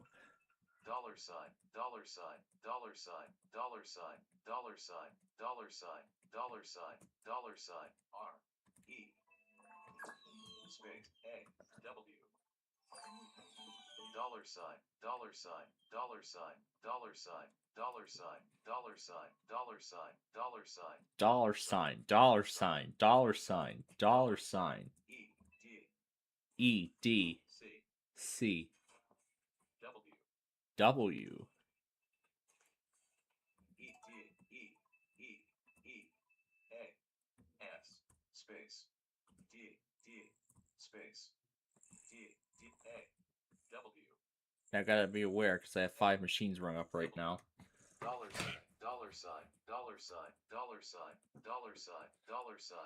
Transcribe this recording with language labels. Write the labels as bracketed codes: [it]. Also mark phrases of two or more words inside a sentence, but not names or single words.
[en] dollar sign dollar sign dollar sign dollar sign dollar sign dollar sign dollar sign dollar sign R E space A W dollar sign dollar sign dollar sign dollar sign dollar sign dollar sign dollar sign dollar sign dollar sign dollar sign dollar sign dollar sign E D E D C C W W E D E E E A S space D D space D D A W I gotta be aware because I have 5 machines rung up right now. dollar sign dollar sign dollar sign dollar sign dollar sign dollar sign